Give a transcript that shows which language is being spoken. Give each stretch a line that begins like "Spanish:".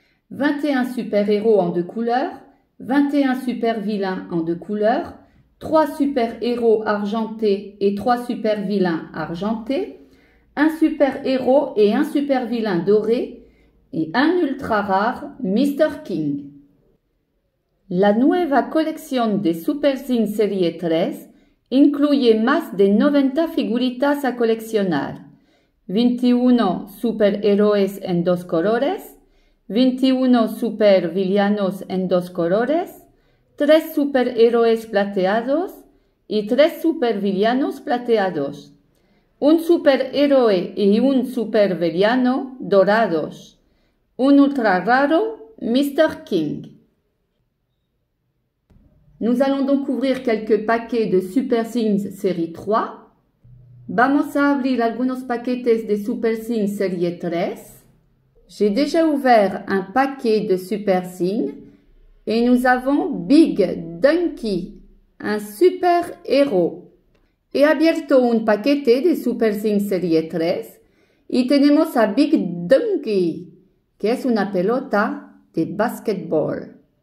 French: 21 super-héros en 2 couleurs, 21 super-vilains en 2 couleurs, 3 super-héros argentés et 3 super-vilains argentés, un super-héros et un super-vilain doré et un ultra rare Mr. King.
Spanish: La nueva colección de Super Things Serie 3 incluye más de 90 figuritas a coleccionar, 21 superhéroes en 2 colores, 21 supervillanos en 2 colores, 3 superhéroes plateados y 3 supervillanos plateados, un superhéroe y un supervillano dorados, un ultra raro Mr. King.
French: Nous allons donc ouvrir quelques paquets de Super Things série 3.
Spanish: Vamos a abrir algunos paquetes de Super Things série 3.
French: J'ai déjà ouvert un paquet de Super Things et nous avons Big Donkey, un super héros.
Spanish: He abierto un paquete de Super Things série 3 y tenemos a Big Donkey, que es una pelota de basquetbol.